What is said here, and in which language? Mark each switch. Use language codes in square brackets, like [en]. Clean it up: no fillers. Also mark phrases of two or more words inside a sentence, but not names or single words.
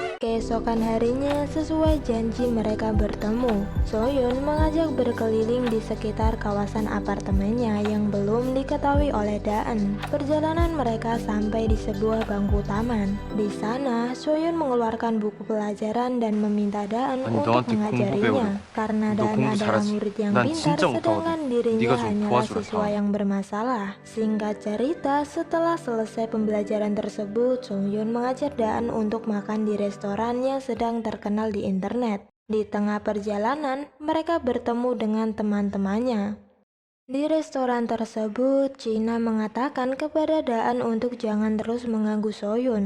[id] Keesokan harinya, sesuai janji mereka bertemu, Soyun mengajak berkeliling di sekitar kawasan apartemennya yang belum diketahui oleh Daan. Perjalanan mereka sampai di sebuah bangku taman. Di sana, Soyun mengeluarkan buku pelajaran dan meminta Daan 아니, untuk [ko] 너한테 공부 [id] mengajarinya. 배우려고. Karena 너 Daan 공부 adalah 잘하지? murid yang 난 pintar, [ko] 진짜 못하거든. [id] sedangkan dirinya [ko] 네가 좀 [id] hanyalah 도와주라, siswa 다음에. yang bermasalah. Singkat cerita, setelah selesai pembelajaran tersebut, Soyun mengajar Daan untuk makan di restoran yang sedang terkenal di internet. Di tengah perjalanan, mereka bertemu dengan teman-temannya. Di restoran tersebut, China mengatakan kepada Daan untuk jangan terus mengganggu Soyun.